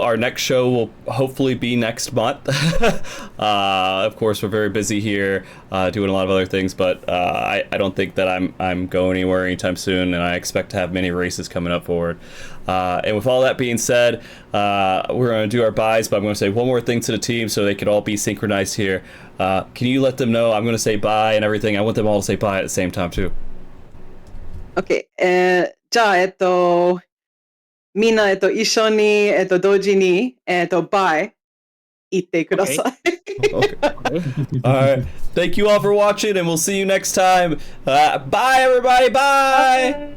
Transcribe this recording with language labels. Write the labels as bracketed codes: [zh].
[en] Our next show will hopefully be next month. Of course, we're very busy here doing a lot of other things, but I don't think that I'm going anywhere anytime soon, and I expect to have many races coming up forward. And with all that being said, we're going to do our byes, but I'm going to say one more thing to the team so they could all be synchronized here. Can you let them know I'm going to say bye and everything? I want them all to say bye at the same time too. [ja] OK、じゃあ、みんな、一緒に、同時に、bye 言ってください。 [en] Okay. All right. Thank you all for watching, and we'll see you next time. Bye, everybody. Bye.